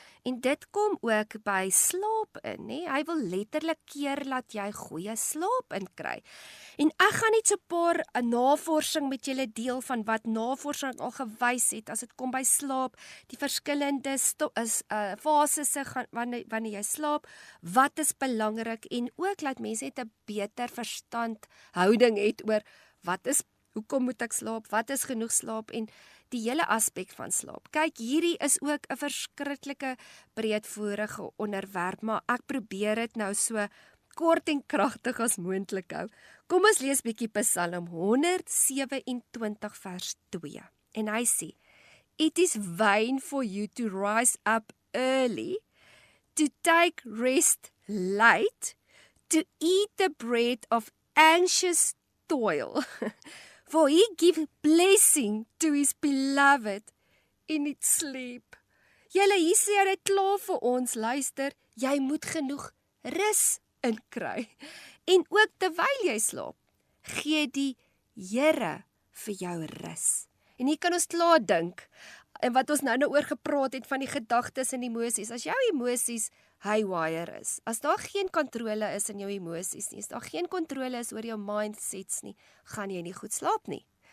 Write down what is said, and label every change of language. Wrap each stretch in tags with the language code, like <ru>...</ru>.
<af>En dit kom ook by slaap in, nie? Hy wil letterlik keer dat jy goeie slaap in kry. En ek gaan net so 'n paar navorsing met julle deel van wat navorsing al gewys het as dit kom by slaap, die verskillende fases wanneer jy slaap, wat is belangrik en ook laat mense net 'n beter verstandhouding het oor hoekom moet ek slaap, wat is genoeg slaap en die hele aspek van slaap. Kyk, hierdie is ook 'n verskriklike breedvoerige onderwerp, maar ek probeer dit nou so kort en kragtig as moontlik hou. Kom ons lees bietjie Psalm 127 vers 2. En hy sê,</af> <en>"It is vain for you to rise up early, to take rest late, to eat the bread of anxious toil." For he give blessing to his beloved in its sleep.</en> <af>Julle, hier sê dit klaar vir ons, luister, jy moet genoeg rus inkry. En ook terwyl jy slaap, gee die Here vir jou rus. En hier kan ons klaar dink, en wat ons nou oor gepraat het van die gedagtes en emosies, as jou emosies haywire is, as daar geen kontrole is in jou emosies nie, as daar geen kontrole is oor jou mindsets nie, gaan jy nie goed slaap nie.</af>